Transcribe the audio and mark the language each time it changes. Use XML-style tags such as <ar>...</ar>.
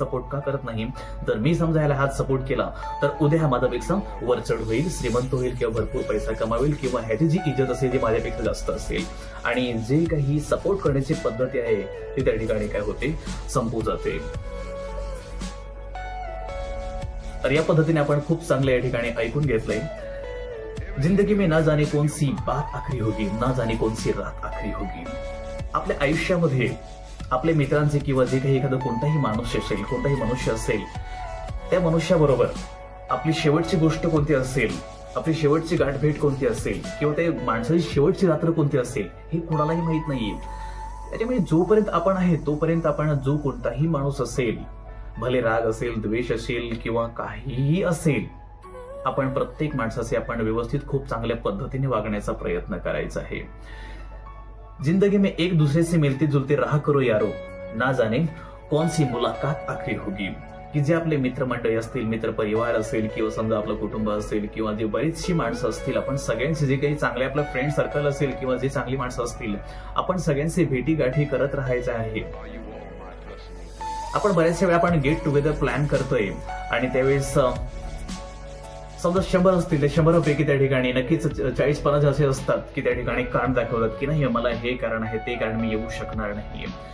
<mr>Support का करत नाही, तर मी समजा याला हात सपोर्ट केला तर उद्या हा माझ्यापेक्षा वरचढ होईल, श्रीमंत होईल किंवा भरपूर पैसा कमावेल किंवा ह्याची जी इज्जत असेल ती माझ्यापेक्षा जास्त असेल. आणि जे काही सपोर्ट करण्याची पद्धती आहे ती त्या ठिकाणी काय होते, संपू जाते. तर या पद्धतीने आपण खूप चांगलं या ठिकाणी ऐकून घेतलंय.</mr> <hi>जिंदगी में ना जाने कौन सी बात आखरी होगी, ना जाने कौन सी रात आखरी होगी.</hi> <mr>आपल्या आयुष्यामध्ये आपल्या मित्रांचे किंवा जे काही एखादं कोणताही माणूस असेल, कोणताही मनुष्य असेल, त्या मनुष्याबरोबर आपली शेवटची गोष्ट कोणती असेल, आपली शेवटची गाठभेट कोणती असेल किंवा त्या माणसाची शेवटची रात्र कोणती असेल हे कोणालाही माहित नाहीये. त्याच्यामुळे जोपर्यंत आपण आहे तोपर्यंत आपण जो कोणताही माणूस असेल, भले राग असेल, द्वेष असेल किंवा काहीही असेल, आपण प्रत्येक माणसाचे आपण व्यवस्थित खूप चांगल्या पद्धतीने वागण्याचा प्रयत्न करायचा आहे.</mr> <hi>जिंदगी में एक दूसरे से मिलते जुलते रहा करो यारो, ना जाने कौन सी मुलाकात आखरी होगी.</hi> <mr>की जे आपले मित्रमंडळी असतील, मित्र परिवार असेल किंवा समजा आपलं कुटुंब असेल किंवा जे बरीचशी माणसं असतील, आपण सगळ्यांचे जे काही चांगले आपलं फ्रेंड सर्कल असेल किंवा जे चांगली माणसं असतील, आपण सगळ्यांचे भेटीगाठी करत राहायचं आहे. आपण बऱ्याचशा वेळा आपण गेट टुगेदर प्लॅन करतोय आणि त्यावेळेस समजा 100 असतील, त्या 100 पैकी त्या ठिकाणी नक्कीच 40-50 असे असतात की त्या ठिकाणी कारण दाखवतात की नाही मला हे कारण आहे, ते कारण मी येऊ शकणार नाही.</mr>